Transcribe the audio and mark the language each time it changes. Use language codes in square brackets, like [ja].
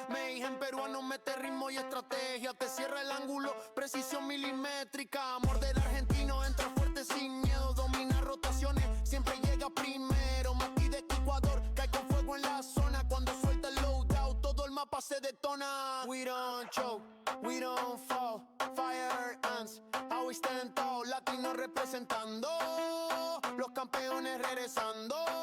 [es] Meij en peruano mete ritmo y estrategia, te cierra el ángulo, precisión milimétrica. Morder argentino, entra fuerte sin miedo, domina rotaciones, siempre llega primero. Mati de Ecuador, cae con fuego en la zona. Cuando suelta el loadout, todo el mapa se detona. [en] We don't choke, we don't fall, fire ants, how we stand tall. [es] Latinos representando, los campeones regresando.